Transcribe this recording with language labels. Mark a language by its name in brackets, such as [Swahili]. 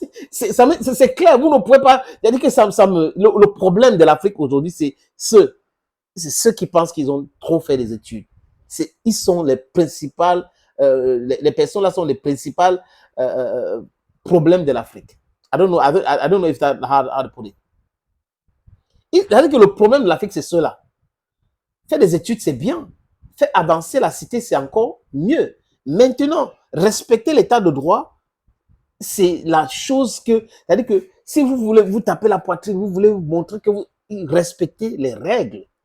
[French] C'est clair, vous ne pouvez pas. C'est-à-dire que le problème de l'Afrique aujourd'hui, c'est ceux qui pensent qu'ils ont trop fait des études. Ils sont les principales, les personnes là sont les principales problèmes de l'Afrique. [English] I don't know if that how to put it. [French] C'est-à-dire que le problème de l'Afrique, c'est cela. Faire des études, c'est bien. Faire avancer la cité, c'est encore mieux. Maintenant, respecter l'état de droit, c'est la chose que... C'est-à-dire que si vous voulez vous taper la poitrine, vous voulez vous montrer que vous respectez les règles.